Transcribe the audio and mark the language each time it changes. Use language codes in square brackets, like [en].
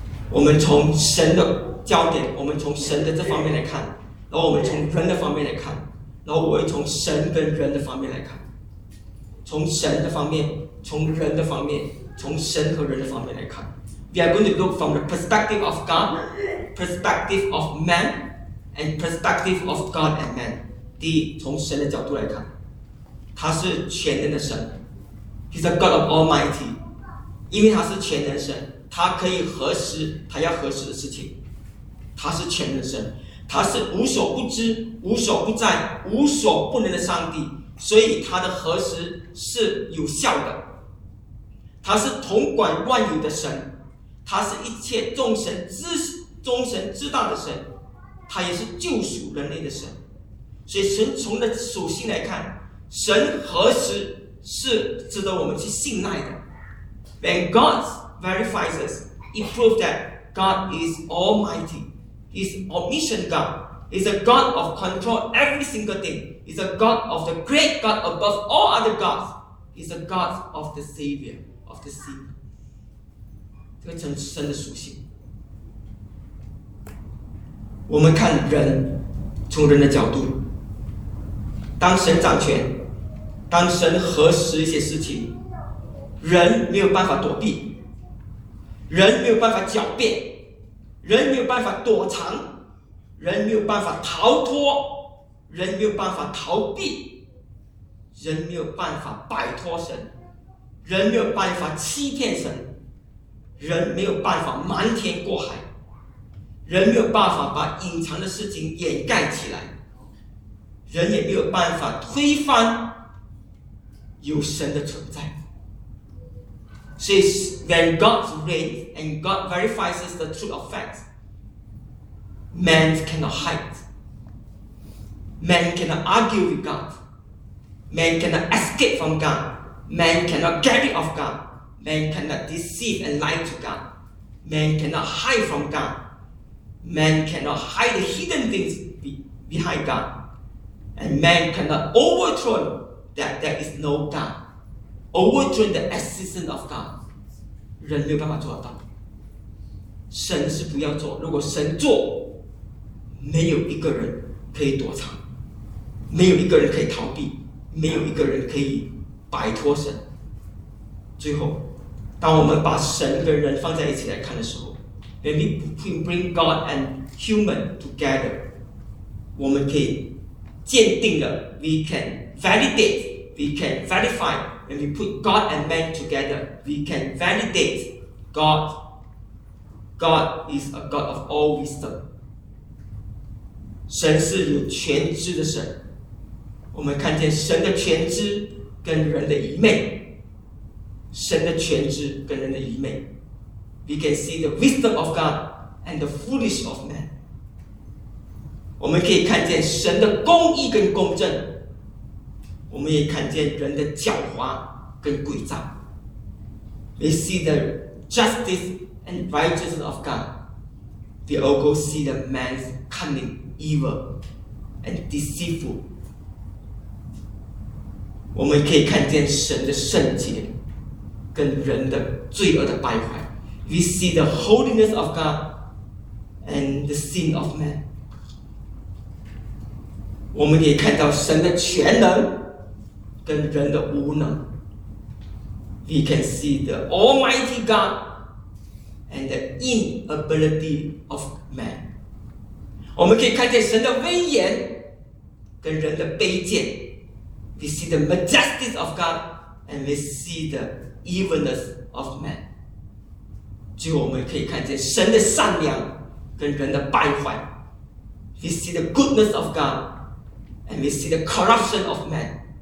[zh] 我们从神的焦点，我们从神的这方面来看，然后我们从人的方面来看。然后我会从神跟人的方面来看，从神的方面，从人的方面，从神和人的方面来看。 [en] We are going to look from the perspective of God, perspective of man, and perspective of God and man. [zh] 第一，从神的角度来看，他是全能的神。 [en] He's a God of Almighty. [zh] 因为他是全能神，他可以核实他要核实的事情。他是全能神。他是无所不知、无所不在、无所不能的上帝，所以他的核实是有效的。他是统管万有的神，他是一切众神知道的神，他也是救赎人类的神。所以神从的属性来看，神核实是值得我们去信赖的。 [en] When God verifies us, it proves that God is Almighty. He's omniscient God. He's a God of control every single thing. He's a God of the great God above all other gods. He's a God of the Savior, of the sin. [zh] 这个神圣的属性。我们看人，从人的角度。当神掌权，当神核实一些事情，人没有办法躲避，人没有办法狡辩。人没有办法躲藏，人没有办法逃脱，人没有办法逃避，人没有办法摆脱神，人没有办法欺骗神，人没有办法瞒天过海，人没有办法把隐藏的事情掩盖起来，人也没有办法推翻有神的存在。 [en] So when God reigns and God verifies the truth of facts, man cannot hide. Man cannot argue with God. Man cannot escape from God. Man cannot get rid of God. Man cannot deceive and lie to God. Man cannot hide from God. Man cannot hide the hidden things behind God. And man cannot overthrow that there is no God. Overthrow the existence of God. [zh] 人没有办法做到，神是不要做，如果神做，没有一个人可以躲藏，没有一个人可以逃避，没有一个人可以摆脱神。最后，当我们把神跟人放在一起来看的时候， [en] when we bring God and human together, [zh] 我们可以鉴定了， [en] we can validate, we can verify,When we put God and man together, we can validate God. God is a God of all wisdom. [zh] 神是有全知的神。我们看见神的全知跟人的愚昧，神的全知跟人的愚昧。 [en] We can see the wisdom of God and the foolish of man。 [zh] 我们可以看见神的公义跟公正，我们也看见人的狡猾跟诡诈。 [en] We see the justice and righteousness of God。 We also see the man's cunning, evil and deceitful。 [zh] 我们可以看见神的圣洁跟人的罪恶的败坏。 [en] We see the holiness of God and the sin of man。 [zh] 我们也看到神的全能跟人的无能。 [en] We can see the Almighty God and the inability of man。 [zh] 我们可以看见神的威严跟人的卑贱。 [en] We see the majesty of God and we see the evilness of man。 [zh] 最后我们可以看见神的善良跟人的败坏。 [en] We see the goodness of God and we see the corruption of man。